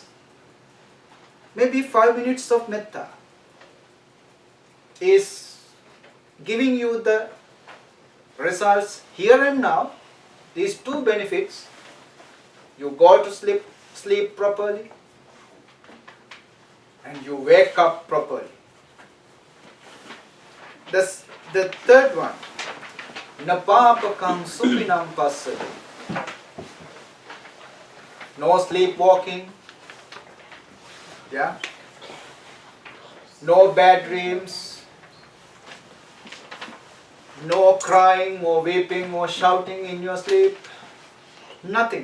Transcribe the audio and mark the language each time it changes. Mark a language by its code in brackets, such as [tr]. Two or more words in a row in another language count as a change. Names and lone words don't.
[en] Maybe 5 minutes of metta is giving you the results here and now. These two benefits. You go to sleep properly, and you wake up properly. The third one, [pi] napapakam supinam passati. [en] No sleepwalking, yeah. No bad dreams, no crying or weeping or shouting in your sleep, nothing.